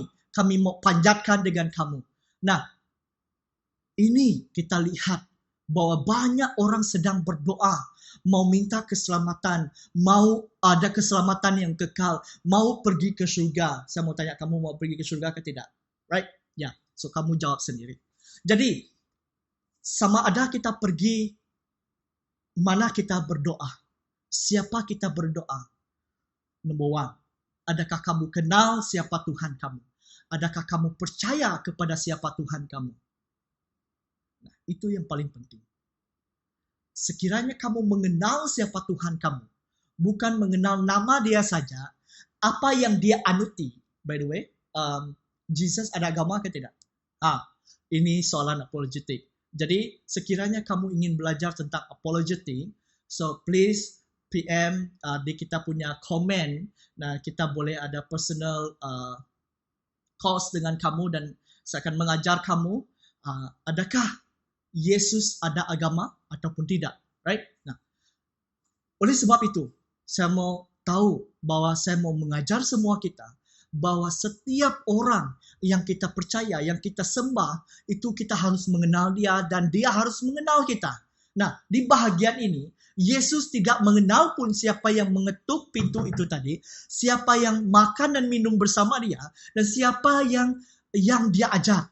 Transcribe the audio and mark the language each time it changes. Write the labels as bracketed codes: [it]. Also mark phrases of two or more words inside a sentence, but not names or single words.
[ms] Kami mau panjatkan dengan kamu. Nah, ini kita lihat bahwa banyak orang sedang berdoa, mau minta keselamatan, mau ada keselamatan yang kekal, mau pergi ke surga. Saya mau tanya, kamu mau pergi ke surga ke tidak? [en] Right? [ms] Ya, so kamu jawab sendiri. Jadi, sama ada kita pergi, mana kita berdoa. Siapa kita berdoa? [en] Number one, [ms] adakah kamu kenal siapa Tuhan kamu? Adakah kamu percaya kepada siapa Tuhan kamu? Nah, itu yang paling penting. Sekiranya kamu mengenal siapa Tuhan kamu, bukan mengenal nama dia saja, apa yang dia anuti. [en] By the way, [ms] Jesus ada agama ke tidak? Ini soalan apologetik. Jadi, sekiranya kamu ingin belajar tentang apologetik, [en] so please PM [ms] di kita punya komen. Nah, kita boleh ada [en] personal course [ms] dengan kamu dan saya akan mengajar kamu adakah Yesus ada agama ataupun tidak, [en] right? [ms] Nah, oleh sebab itu, saya mau tahu bahwa saya mau mengajar semua kita bahwa setiap orang yang kita percaya, yang kita sembah, itu kita harus mengenal dia dan dia harus mengenal kita. Nah, di bahagian ini, Yesus tidak mengenal pun siapa yang mengetuk pintu itu tadi, siapa yang makan dan minum bersama dia, dan siapa yang dia ajar.